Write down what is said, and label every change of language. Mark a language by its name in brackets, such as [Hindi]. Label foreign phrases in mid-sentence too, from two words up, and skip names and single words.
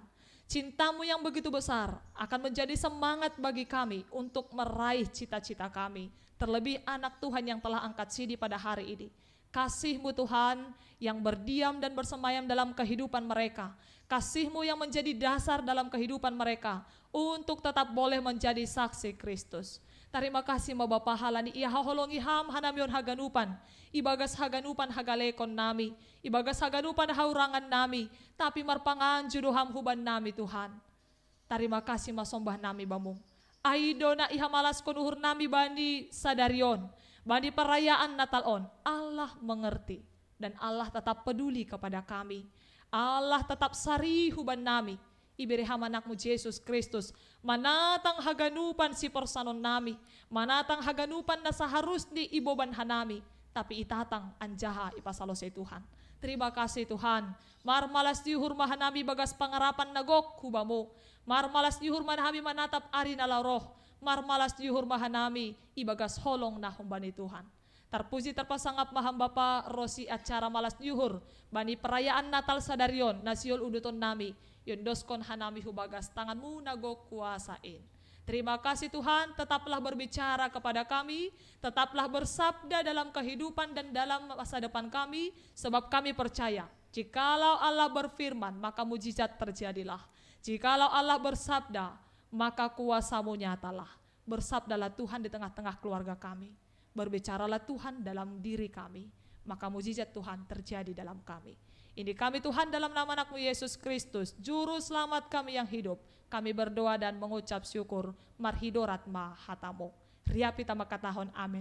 [Indonesian] Cinta-Mu yang begitu besar akan menjadi semangat bagi kami untuk meraih cita-cita kami. Terlebih anak Tuhan yang telah angkat sidi pada hari ini. Kasih-Mu Tuhan yang berdiam dan bersemayam dalam kehidupan mereka. Kasih-Mu yang menjadi dasar dalam kehidupan mereka untuk tetap boleh menjadi saksi Kristus. Terima kasih [Batak Simalungun] ma Bapa halani iya haholongi ham hanamion haganupan. Ibagas haganupan hagalekon nami. Ibagas haganupan haurangan nami. Tapi marpangan juduham huban nami Tuhan. [Indonesian] Terima kasih [Batak Simalungun] masombah nami bamung. Aido na ihamalas konuhur nami bani sadarion. Bani perayaan Natal on. [Indonesian] Allah mengerti. Dan Allah tetap peduli kepada kami. [Batak Simalungun] Allah tetap sari huban nami. Ibiriham anakmu Yesus Kristus. Manatang haganupan si porsanon nami. Manatang haganupan na seharusnya iboban hanami. Tapi itatang anjaha ipasalo sa Tuhan. Terima kasih Tuhan. Marmalas dihur mahanami bagas pangarapan nagok hubamu. Marmalas dihur manami manatap ari na laroh. Marmalas dihur mahanami ibagas holong na humbani Tuhan. Terpuji terpasangap maham Bapa Rosi acara malas yuhur. Bani perayaan Natal sadarion nasiol uduton nami. Yondoskon hanami hubagas tanganmu nagok kuasain. [Indonesian] Terima kasih Tuhan, tetaplah berbicara kepada kami, tetaplah bersabda dalam kehidupan dan dalam masa depan kami, sebab kami percaya, jikalau Allah berfirman, maka mujizat terjadilah. Jikalau Allah bersabda, maka kuasa-Mu nyatalah. Bersabdalah Tuhan di tengah-tengah keluarga kami. Berbicaralah Tuhan dalam diri kami, maka mujizat Tuhan terjadi dalam kami. Ini kami Tuhan dalam nama anakmu Yesus Kristus, Juru Selamat kami yang hidup. Kami berdoa dan mengucap syukur, [Batak Simalungun] marhidorat ma hatamu. Riapita makatahon amin.